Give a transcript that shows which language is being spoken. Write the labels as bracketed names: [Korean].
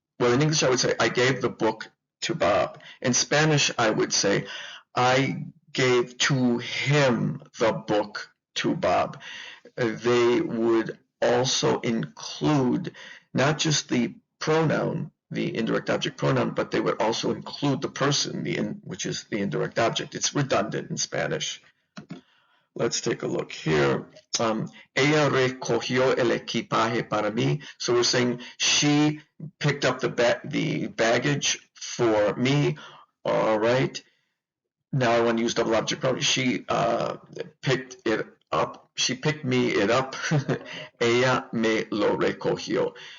[English] Well, in English, I would say I gave the book to Bob. In Spanish, I would say I gave to him the book to Bob. They would also include not just the pronoun, the indirect object pronoun, but they would also include the person, which is the indirect object. It's redundant in Spanish. Let's take a look here. [Spanish] Ella recogió el equipaje para mí. [English] So we're saying she picked up the baggage for me. All right. Now I want to use double object pronoun. She picked it up. She picked me it up. [Spanish] Ella me lo recogió.